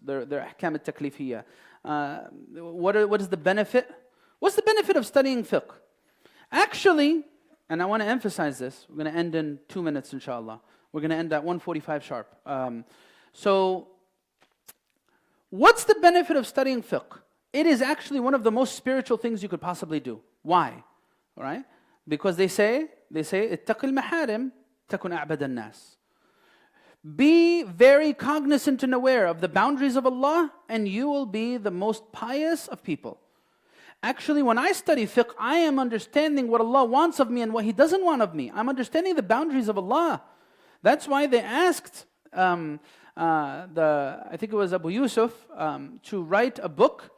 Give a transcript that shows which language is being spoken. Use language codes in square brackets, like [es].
[en] Their ahkam al-taklifiyya. What is the benefit? What's the benefit of studying fiqh? Actually, and I want to emphasize this. We're going to end in 2 minutes, inshallah. We're going to end at 1:45 sharp. So, what's the benefit of studying fiqh? It is actually one of the most spiritual things you could possibly do. Why? All right? Because they say, [ar] اتق المحارم تكن أعبد الناس. [en] Be very cognizant and aware of the boundaries of Allah, and you will be the most pious of people. Actually, when I study fiqh, I am understanding what Allah wants of me and what He doesn't want of me. I'm understanding the boundaries of Allah. That's why they asked I think it was Abu Yusuf, to write a book.